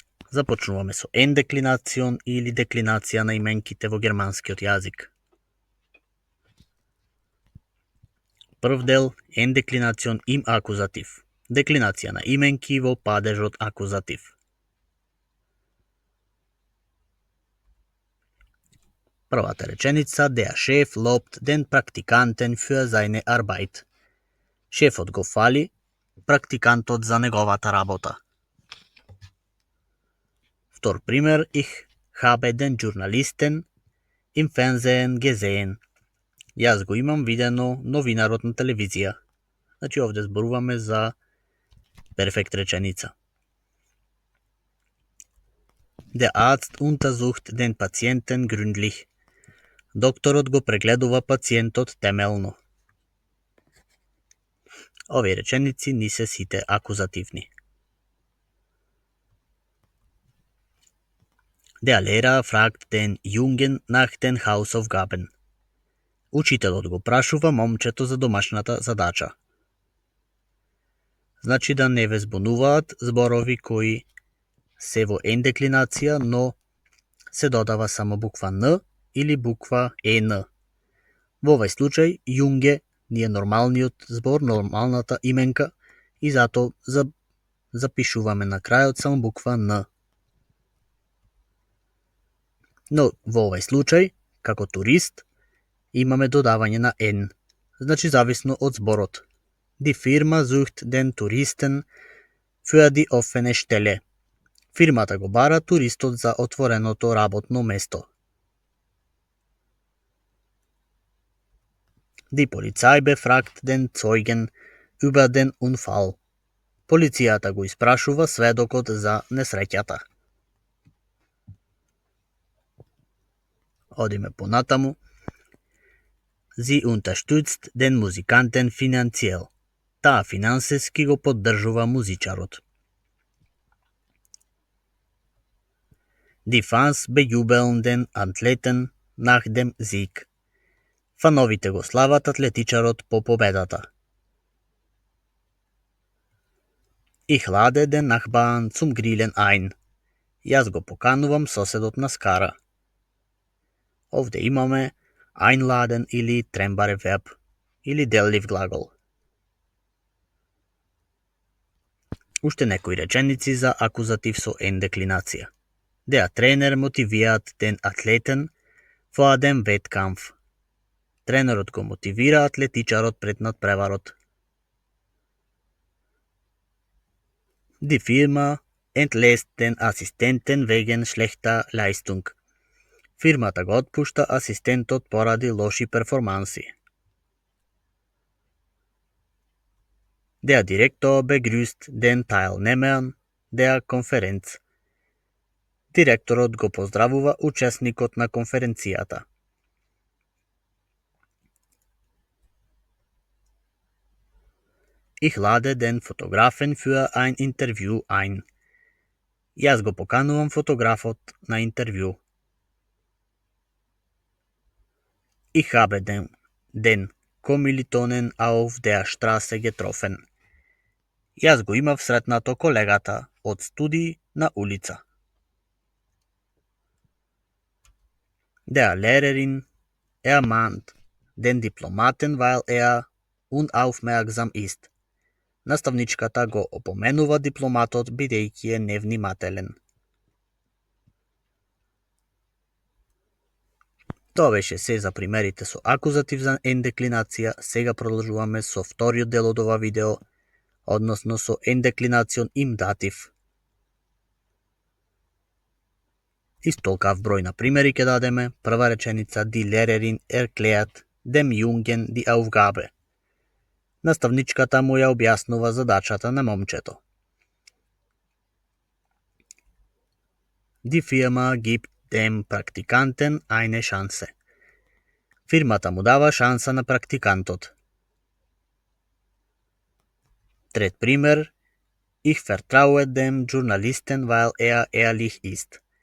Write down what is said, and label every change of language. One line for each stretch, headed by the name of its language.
Macedonian: Започнуваме со ендеклинацион или деклинација на именките во германскиот јазик. Прв дел ендеклинацион им акузатив. Деклинација на именки во падежот акузатив. Првата реченица,
German: der Chef lobt den Praktikanten für seine Arbeit.
Macedonian: Шефот го фали практикантот за неговата работа. Втор пример,
German: ich habe den Journalisten im Fernsehen gesehen.
Macedonian: Јас го имам видено новинарот на телевизија. Значи овде зборуваме за перфект реченица.
German: Der Arzt untersucht den Patienten gründlich.
Macedonian: Докторот го прегледува пациентот темелно. Овие реченици не се сите акузативни.
German: Der Lehrer fragt den Jungen nach den Hausaufgaben.
Macedonian: Учителот го прашува момчето за домашната задача. Значи да не ве збунуваат зборови кои се во ендеклинација, но се додава само буква Н или буква ЕН. Во овој случај, Јунге ни е нормалниот збор, нормалната именка и затоа запишуваме на крајот само буква Н. Но во овој случај, како турист, имаме додавање на N, значи зависно од зборот.
German: Die Firma sucht den Touristen für die offene Stelle.
Macedonian: Фирмата го бара туристот за отвореното работно место.
German: Die Polizei befragt den Zeugen über den Unfall.
Macedonian: Полицијата го испрашува сведокот за несреќата. Одиме понатаму.
German: Sie unterstützt den Musikanten finanziell.
Macedonian: Таа финансиски го поддржува музичарот.
German: Die Fans bejubeln den Athleten nach dem Sieg.
Macedonian: Фановите го слават атлетичарот по победата.
German: Ich lade den Nachbarn zum Grillen ein.
Macedonian: Јас го поканувам соседот на скара. Овде имаме einladen или trennbare verb или деллив глагол. Уште некои реченици за акузатив со ендеклинација.
German: Der Trainer motiviert den Athleten vor dem Wettkampf.
Macedonian: Тренерот го мотивира атлетичарот пред надпреварот.
German: Die Firma entlässt den Assistenten wegen schlechter Leistung.
Macedonian: Фирмата го отпушта асистентот поради лоши перформанси.
German: Der Direktor begrüßt den Teilnehmern der Konferenz.
Macedonian: Директорот го поздравува учесникот на конференцијата.
German: Ich lade den Fotografen für ein Interview ein.
Macedonian: Јас го поканувам фотографот на интервју.
German: Ich habe den Kommilitonen auf der Straße getroffen.
Macedonian: Јас го имав сретнато колегата од студии на улица.
German: Der Lehrerin Er mahnt den дипломатен, weil er unaufmerksam ist.
Macedonian: Наставничката го опоменува дипломатот бидејќи е невнимателен. Тоа беше се за примерите со акузатив за ендеклинација. Сега продолжуваме со вториот дел од ова видео, односно со ендеклинацион имдатив. Истолкав број на примери ќе дадеме. Прва реченица:
German: Die Lehrerin erklärt dem Jungen die Aufgabe.
Macedonian: Наставничката му ја објаснува задачата на момчето.
German: Die Firma gibt dem Praktikanten eine Chance.
Macedonian: Фирмата му дава шанса на практикантот. Трет пример:
German: Ich vertraue dem Journalisten, weil er ehrlich ist.